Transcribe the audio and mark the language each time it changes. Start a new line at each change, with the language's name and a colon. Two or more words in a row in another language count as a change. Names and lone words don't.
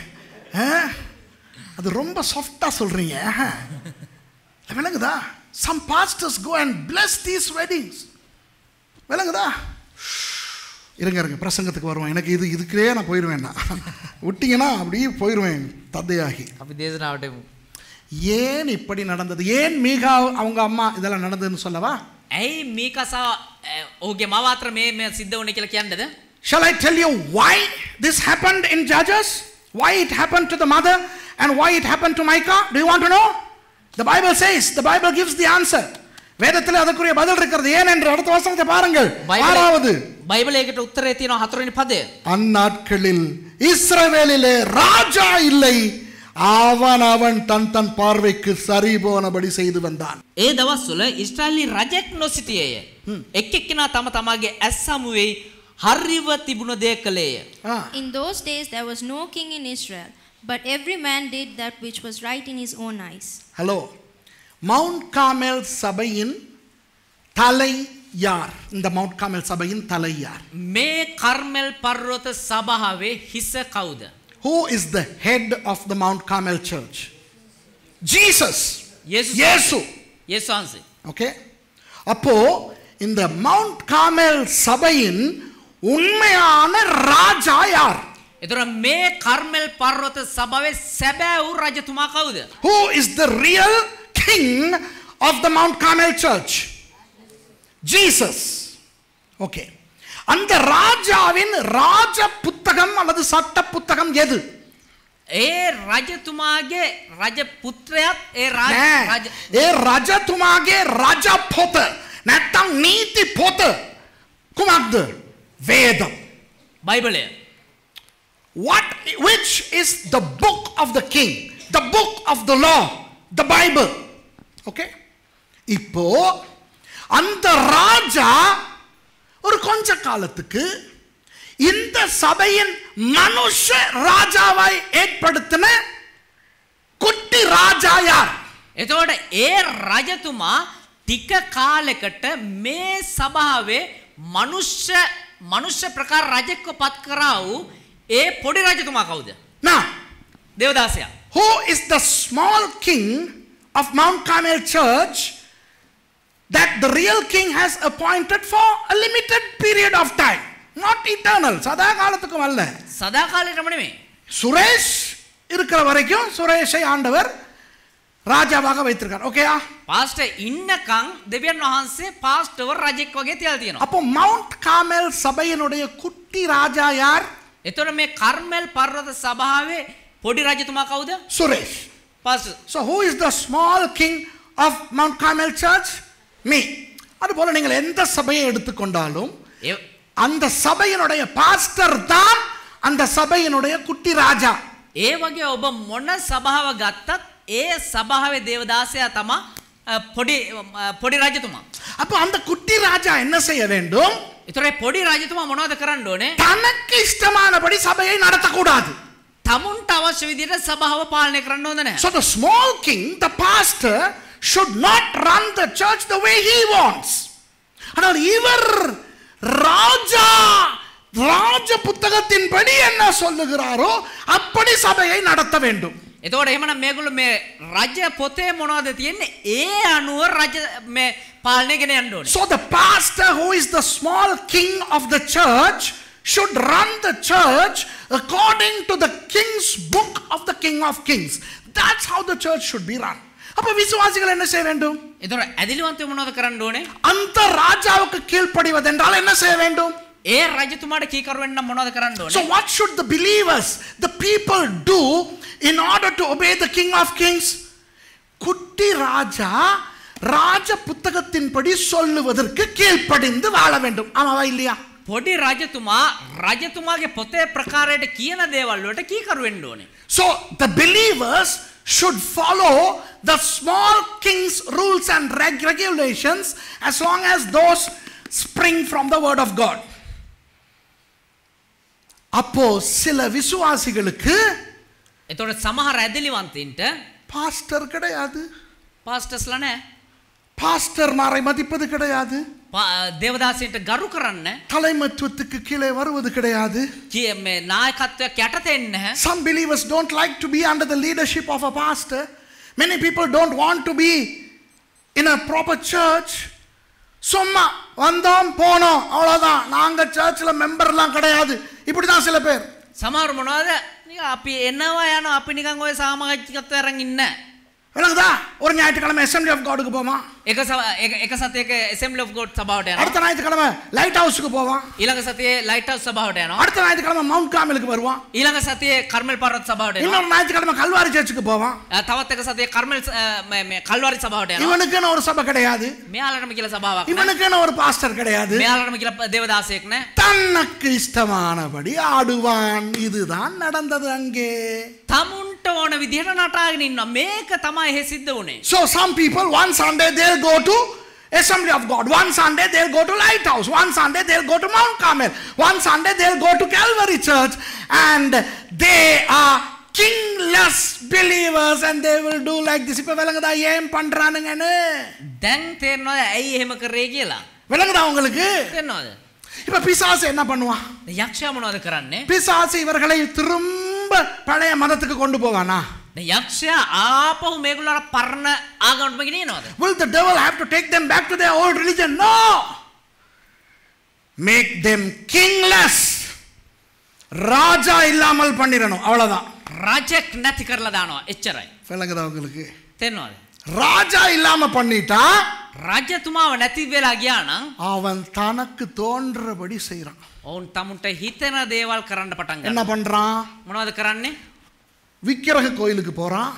Tamil: அது ரொம்ப சாஃப்ட்டா சொல்றீங்க. விளங்குதா?
English: Some pastors go and bless these weddings.
Tamil: விளங்குதா? இருங்க பிரசங்கத்துக்கு வருவோம். எனக்கு இதுக்குள்ளே நான் போயிடுவேன். விட்டீங்கன்னா அப்படியே போயிடுவேன் தந்தையாகி.
Sinhala: අපි දේශනාවට එමු.
Tamil: ஏன் இப்படி நடந்தது? ஏன் மீகா அவங்க அம்மா இதெல்லாம் நடந்ததுன்னு சொல்லவா?
Sinhala: ඇයි මීකසා ඔහුගේ මව අතර මේ සිද්ධ වුණේ කියලා කියන්නද?
English: Shall I tell you why this happened in Judges? Why it happened to the mother and why it happened to Micah? Do you want to know? The Bible says, the Bible gives the answer.
Tamil: வேதத்தில் அதற்குரிய பதில் இருக்கிறது. ஏன் என்று அடுத்த வசனத்தை பாருங்கள். ஆறாவது
Sinhala: பைபிளேකට උත්තරේ තියෙනවා 4 වෙනි පදය.
Tamil: அந்நாட்களில் இஸ்ரவேலிலே ராஜா இல்லை. அவன் தன் பார்வைக்கு சரி போனபடி செய்து வந்தான்.
Sinhala: ඒ දවස්වල ඊශ්‍රායලි රජෙක් නොසිටියේය. එක් එක්කිනා තම තමාගේ ඇස් සමුවේ හරිව තිබුණ දේ කළේය.
English: In those days there was no king in Israel, but every man did that which was right in his own eyes.
Tamil: Hello. Mount Carmel சபையின் தலை யார்? இந்த Mount Carmel சபையின் தலை யார்?
Sinhala: මේ කර්මෙල් පර්වත සභාවේ හිස කවුද?
English: Who is the head of the Mount Carmel church? Jesus.
Tamil: Yesu. Yesu. Okay. அப்போ இந்த Mount Carmel சபையின் உண்மையான ராஜா யார்?
Sinhala: එතකොට මේ කර්මෙල් පර්වත සභාවේ සැබෑ වූ රජතුමා කවුද?
English: Who is the real king of the Mount Carmel church? Jesus. Okay.
Tamil: அந்த ராஜாவின் ராஜ புத்தகம் அல்லது சட்ட புத்தகம் எது?
Sinhala: ඒ රජතුමාගේ රජ පුත්‍රයාත් ඒ රජතුමාගේ රජ පොත නැත්තම් නීති පොත කුමක්ද?
Tamil: வேதம்.
Sinhala: බයිබලය.
English: Which is the book of the king? The book of the law. The Bible. Okay?
Tamil: இப்போ அந்த ராஜா ஒரு கொஞ்ச காலத்துக்கு இந்த சபையின் மனுஷ ராஜாவை ஏற்படுத்தின குட்டி ராஜா யார்?
Sinhala: එතකොට ඒ රජතුමා ටික කාලයකට මේ සභාවේ මනුෂ්‍ය ප්‍රකාර රජෙක්ව පත් කරා වූ ඒ පොඩි රජතුමා කවුද?
English: Now,
Sinhala: දේවදාසයා.
English: who is the small king of Mount Carmel Church that the real king has appointed for a limited period of time? Not eternal.
Tamil: சதா காலத்துக்கும் அல்ல.
Sinhala: සදා කාලෙටම නෙමෙයි.
Tamil: சுரேஷ் இருக்கிற வரைக்கும் சுரேஷை ஆண்டவர் ராஜாவாக வைத்திருக்கார். ஓகேயா?
Sinhala: පාස්ටර් ඉන්නකම් දෙවියන් වහන්සේ පාස්ටර්ව රජෙක් වගේ තියලා තියෙනවා.
Tamil: அப்போ மவுண்ட் கார்மெல் சபையினுடைய குட்டி ராஜா யார்?
Sinhala: එතකොට මේ කර්මල් පර්වත සභාවේ පොඩි රජතුමා කවුද?
Tamil: சுரேஷ்.
Sinhala: පාස්ටර්.
English: So who is the small king of Mount Carmel Church? Me.
Tamil: அதுபோல நீங்கள் எந்த சபையை எடுத்துக்கொண்டாலும் அந்த சபையினுடைய பாஸ்டர் தான் அந்த சபையினுடைய குட்டி ராஜா.
Sinhala: ඒ වගේ ඔබ මොන සභාව ගත්තත් ඒ සභාවේ දේවදාසයා තමයි පොඩි රජතුමා.
Tamil: அப்ப அந்த குட்டி ராஜா என்ன செய்ய வேண்டும்?
Sinhala: ඒතර ඒ පොඩි රජතුමා මොනවද කරන්න ඕනේ?
Tamil: தனக்கு இஷ்டமானபடி சபையை நடத்தக்கூடாது.
Sinhala: තමුන්ට අවශ්‍ය විදිහට සභාව පාලනය කරන්න හොඳ නැහැ.
English: So the small king, the pastor, should not run the church the way he wants.
Tamil: ஆனால் இவர் ராஜா ராஜ புத்தகத்தின்படி என்ன சொல்லுகிறாரோ அப்படி சபையை நடத்த வேண்டும்.
Sinhala: එතකොට එහෙමනම් මේගොල්ලෝ මේ රජ පොතේ මොනවද තියෙන්නේ? ඒ අනුව රජ මේ පාලනය ගෙන යන්න ඕනේ.
English: So the pastor, who is the small king of the church, should run the church according to the king's book of the King of Kings. That's how the church should be run.
Tamil: அப்ப விசுவாசிகள் என்ன செய்ய வேண்டும்?
Sinhala: එතකොට ඇදිලිවන්තයෝ මොනවද කරන්න ඕනේ?
Tamil: அந்த ராஜாவுக்கு கீழ்ப்படிவதென்றால் என்ன செய்ய வேண்டும்?
Sinhala: ඒ රජතුමාට කීකරු වෙන්න නම් මොනවද කරන්න ඕනේ?
English: So what should the believers, the people do in order to obey the King of Kings?
Tamil: குட்டி ராஜா ராஜ புத்தகத்தின்படி சொல்லுவதற்கு கீழ்ப்படிந்து வாழ வேண்டும். ஆமாவா இல்லையா?
Sinhala: පොඩි රජතුමාගේ පොතේ ප්‍රකාරයට කියන දේවල් වලට කීකරු වෙන්න ඕනේ.
English: So the believers should follow the small king's rules and regulations as long as those spring from the word of God.
Tamil: அப்போ சில விசுவாசிகளுக்கு
Sinhala: එතකොට සමහර ඇදිලිවන්තයින්ට
Tamil: பாஸ்டர் கிடையாது,
Sinhala: පාස්ටර්ස්ලා නැහැ.
Tamil: பாஸ்டர்மாரை மதிப்பது கிடையாது,
Sinhala: දේවදාසයන්ට ගරු කරන්න
Tamil: தலைமைத்துவத்துக்கு கீழே வருவது கிடையாது.
Sinhala: මේ නායකත්වයක් යටතේ ඉන්නේ නැහැ.
English: Some believers don't like to be under the leadership of a pastor. Many people don't want to be in a proper church.
Tamil: சும்மா வந்தோம் போனோம் அவ்வளோதான், நாங்கள் சர்ச்சில் மெம்பர்லாம் கிடையாது, இப்படி தான் சில பேர்.
Sinhala: සමහර මොනවද අපි එනවා යනවා අපි නිකන් ඔය සමාජිකත්වය අරන් ඉන්නේ.
Tamil: விளங்குதா? ஒரு ஞாயிற்றுக்கிழமை அசெம்பிளி ஆஃப் காடுக்கு போவான்,
Sinhala: එක සතියක ඇසෙම්බලි ඔෆ් ගොඩ් සභාවට යනවා.
Tamil: அடுத்த ஞாயிற்றுக்கிழமை லைட் ஹவுஸுக்கு போவான்,
Sinhala: ඊළඟ සතියේ ලයිට් හවුස් සභාවට යනවා.
Tamil: அடுத்த ஞாயிற்றுக்கிழமை மவுண்ட் கார்மெலுக்கு வருவான்,
Sinhala: ඊළඟ සතියේ කර්මල් පර්වත සභාවට යනවා.
Tamil: இன்னொரு ஞாயிற்றுக்கிழமை கல்வாரி சர்ச்சுக்கு போவான்.
Sinhala: තවත් එක සතියේ කර්මල් මේ කල්වාරි සභාවට යනවා.
Tamil: இவனுக்குன்னு ஒரு சபை கிடையாது,
Sinhala: මෙයාලටම කියලා සභාවක් නැහැ.
Tamil: இவனுக்குன்னு ஒரு பாஸ்டர் கிடையாது,
Sinhala: මෙයාලටම කියලා දේවදාසයෙක් නැහැ.
Tamil: தனக்கு இஷ்டமானபடி ஆடுவான். இதுதான் நடந்தது அங்கே.
Sinhala: තමුන්ට ඕන විදිහට නටාගෙන ඉන්නවා. මේක තමයි එහෙ සිද්ධ වුනේ.
English: So some people one Sunday they'll go to Assembly of God, one Sunday they'll go to Lighthouse, one Sunday they'll go to Mount Carmel, one Sunday they'll go to Calvary Church, and they are kingless believers and they will do like this.
Tamil: இப்ப விளங்குதா ஏன் பண்றானுங்கன்னு?
Sinhala: දැන් තේරෙනවද ඇයි එහෙම කරේ කියලා?
Tamil: விளங்குதா உங்களுக்கு?
Sinhala: තේරෙනවද?
Tamil: இப்ப பிசாசு என்ன பண்ணுவான்?
Sinhala: යක්ෂයා මොනවද කරන්නේ?
Tamil: பிசாசு இவர்களை திரும்ப பழைய மதத்துக்கு கொண்டு போவானா?
Sinhala: යක්ෂයා ආපහු මේගොල්ලෝ අර පරණ ආගමටම ගෙනියනවද?
English: Will the devil have to take them back to their old religion? No. Make them kingless.
Tamil: ராஜா இல்லாமல் பண்ணிரணும், அவ்வளவுதான்.
Sinhala: රජෙක් නැති කරලා දානවා, එච්චරයි.
Tamil: விளங்குதா உங்களுக்கு?
Sinhala: තේරෙනවද?
Tamil: ராஜா இல்லாம பண்ணிட்டா
Sinhala: රජතුමාව නැති වෙලා ගියා නම්
Tamil: அவன் தனக்கு தோன்றபடி செய்றான்.
Sinhala: ඔවුන් තමුන්ට හිතෙන දේවල් කරන්න පටන්
Tamil: என்ன
Sinhala: ගන්නවා.
Tamil: பண்றான்?
Sinhala: මොනවද කරන්නේ?
Tamil: விக்கிரக கோயிலுக்கு போறான்,